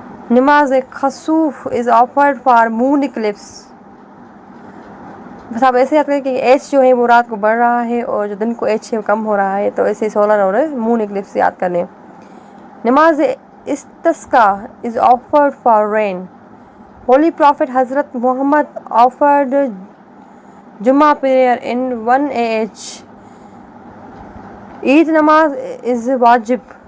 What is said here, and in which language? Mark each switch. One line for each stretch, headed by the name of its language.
English: Namaz Kasuf is offered for moon eclipse.
Urdu: بس آپ ایسے یاد کریں کہ ایج جو ہے وہ رات کو بڑھ رہا ہے اور جو دن کو ایج ہے وہ کم ہو رہا ہے، تو ایسے سولر اور مون ایکلپس یاد کر لیں.
English: Namaz istisqa is offered for rain. Holy Prophet Hazrat Muhammad offered Jummah prayer in 1 AH. Eid namaz is wajib.